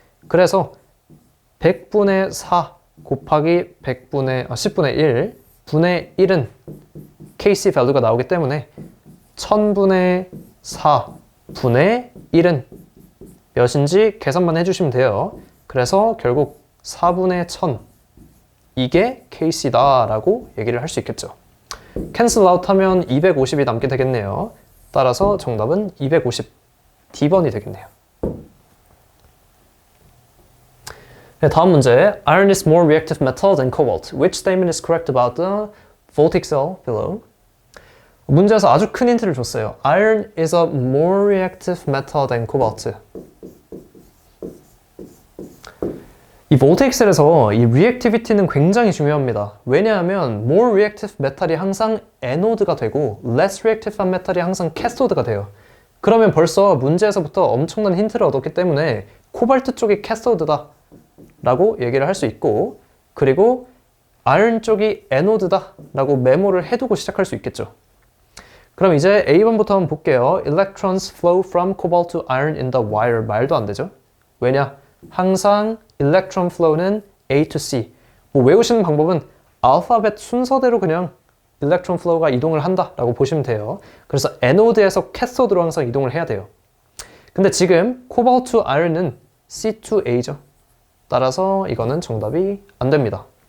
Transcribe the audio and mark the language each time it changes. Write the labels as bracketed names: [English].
[Korean] 그래서 100분의 4 곱하기 10분의 1 분의 1은 KC value가 나오기 때문에 1000분의 4 분의 1은 몇인지 계산만 해주시면 돼요. 그래서 결국 4분의 1000 이게 KC다 라고 얘기를 할 수 있겠죠. 캔슬 아웃 하면 250이 남게 되겠네요. 따라서 정답은 250 D번이 되겠네요. 네, 다음 문제. [English] Iron is more reactive metal than cobalt. Which statement is correct about the voltaic cell below. [Korean] 문제에서 아주 큰 힌트를 줬어요. [English] Iron is a more reactive metal than cobalt. [Korean] 이 voltaic cell에서 이 reactivity는 굉장히 중요합니다. 왜냐하면 more reactive metal이 항상 에노드가 되고 less reactive한 metal이 항상 캐소드가 돼요. 그러면 벌써 문제에서부터 엄청난 힌트를 얻었기 때문에 코발트 쪽이 캐소드다 라고 얘기를 할 수 있고, 그리고 아이언 쪽이 에노드다 라고 메모를 해두고 시작할 수 있겠죠. 그럼 이제 A번부터 한번 볼게요. [English] Electrons flow from cobalt to iron in the wire. [Korean] 말도 안 되죠? 왜냐? 항상 electron flow는 A to C. 뭐 외우시는 방법은 알파벳 순서대로 그냥 electron flow가 이동을 한다 라고 보시면 돼요. 그래서 에노드에서 캐소드로 항상 이동을 해야 돼요. 근데 지금 cobalt to iron은 C to A죠. 따라서 이거는 정답이 안 됩니다.